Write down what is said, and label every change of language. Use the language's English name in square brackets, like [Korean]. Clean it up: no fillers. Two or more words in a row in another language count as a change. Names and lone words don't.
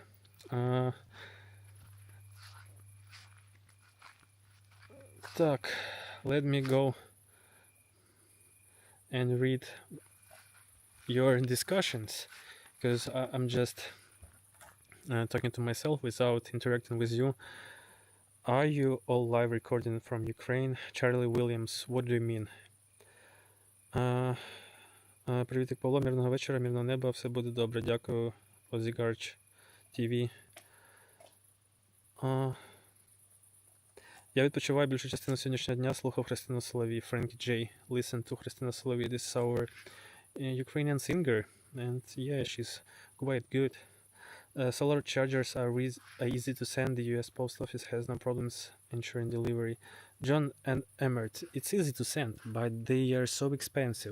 [English] Так, let me go and read your discussions, because I'm just talking to myself without interacting with you. Are you all live recording from Ukraine? Charlie Williams, what do you mean? [Ukrainian] Привітик, Павло, мирного вечора, мирного неба, все буде добре, дякую, Озігарч ТВ. Я відпочиваю більшу частину сьогоднішнього дня, слухав Христину Соловій, Френкі Джей. [English] Listen to Христина Соловій, this is our Ukrainian singer, and yeah, she's quite good. Solar chargers are easy to send. The US Post Office has no problems ensuring delivery. John and Emmert, it's easy to send, but they are so expensive.